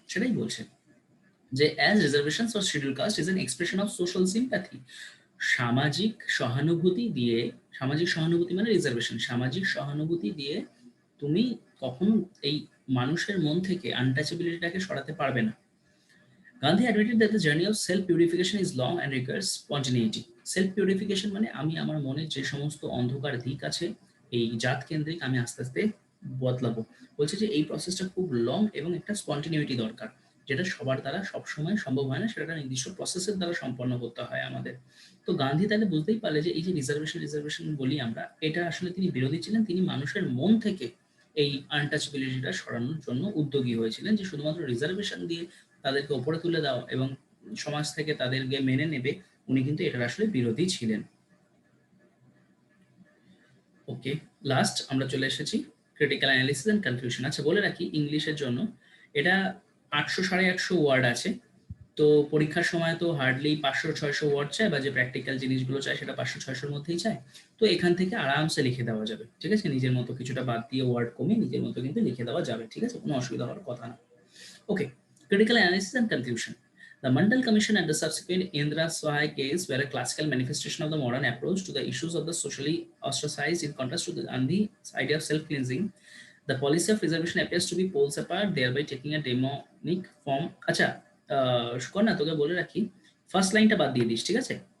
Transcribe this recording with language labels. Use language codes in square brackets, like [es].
[bn] সেটাই বলছে যে [en] as reservations for schedule caste is an expression of social sympathy, [bn] সামাজিক সহানুভূতি দিয়ে, সামাজিক সহানুভূতি মানে রিজার্ভেশন, সামাজিক সহানুভূতি দিয়ে তুমি কখনো এই মানুষের মন থেকে আনটাচেবিলিটিটাকে সরাতে পারবে না। [en] Gandhi admitted that the journey of self purification is long and requires spontaneity. [bn] Self purification মানে আমি আমার মনে যে সমস্ত অন্ধকার দিক আছে এই জাত কেন্দ্রিক, আমি আস্তে আস্তে বদলাবো। বলছে যে এই প্রসেসটা খুব লং এবং একটা স্পন্টিনিউটি দরকার, যেটা সবার দ্বারা সবসময় সম্ভব হয় না, সেটা একটা নির্দিষ্ট প্রসেসের দ্বারা সম্পন্ন করতে হয় আমাদের। তো গান্ধী তাহলে বুঝতেই পারলে যে এই যে রিজার্ভেশন রিজার্ভেশন বলি আমরা, এটা আসলে তিনি বিরোধী ছিলেন, তিনি মানুষের মন থেকে এই আনটাচবিলিটিটা সরানোর জন্য উদ্যোগী হয়েছিলেন, যে শুধুমাত্র রিজার্ভেশন দিয়ে তাদেরকে ওপরে তুলে দাও এবং সমাজ থেকে তাদেরকে মেনে নেবে, উনি কিন্তু এটার আসলে বিরোধী ছিলেন। ওকে, লাস্ট আমরা চলে এসেছি ক্রিটিক্যাল অ্যানালিসিস এন্ড কনফিউশন। আচ্ছা বলে রাখি ইংলিশের জন্য এটা 800 ওয়ার্ড আছে, তো পরীক্ষার সময় তো হার্ডলি 500-600 ওয়ার্ড চায়, বা যে প্র্যাকটিক্যাল জিনিসগুলো চায় সেটা 500-600-র মধ্যেই চায়। তো এখান থেকে আরামসে লিখে দেওয়া যাবে, ঠিক আছে? নিজের মতো কিছুটা বাদ দিয়ে ওয়ার্ড কমিয়ে নিজের মতো কিন্তু লিখে দেওয়া যাবে, ঠিক আছে? কোনো অসুবিধা হওয়ার কথা না। [en] Okay, critical analysis and conclusion. The Mandal Commission and the subsequent Indra Sahai case were a classical manifestation of the modern approach to the issues of the socially ostracized. In contrast to the Gandhi's idea of self-cleansing, the policy of reservation appears to be poles apart, thereby taking a demonic form. [bn] আচ্ছা, শুকর না তোকে বলে রাখি, first লাইনটা বাদ দিয়ে this, ঠিক আছে?